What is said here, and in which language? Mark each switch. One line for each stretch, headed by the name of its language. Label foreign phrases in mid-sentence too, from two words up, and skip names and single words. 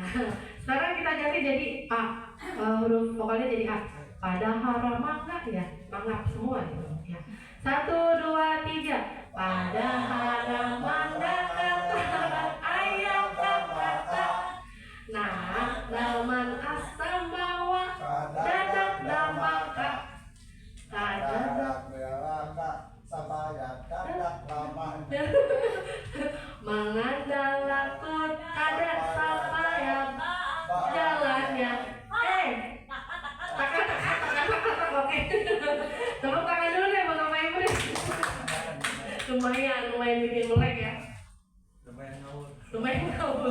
Indonesian: Sekarang kita ganti jadi A, huruf vokalnya jadi A. Pada hara mangga ya, mangga semua ya. 1, 2, 3. Pada hara mangga kata ayam kata, nah daman asam bawa dadak damaka, Dadak melaka sabaya dadak lama. Mengandalakut ada sapaya jalannya. Oke. Tepuk tangan dulu deh buat Bapak Ibu deh. Lumayan bikin melek ya. Lumayan ngawur.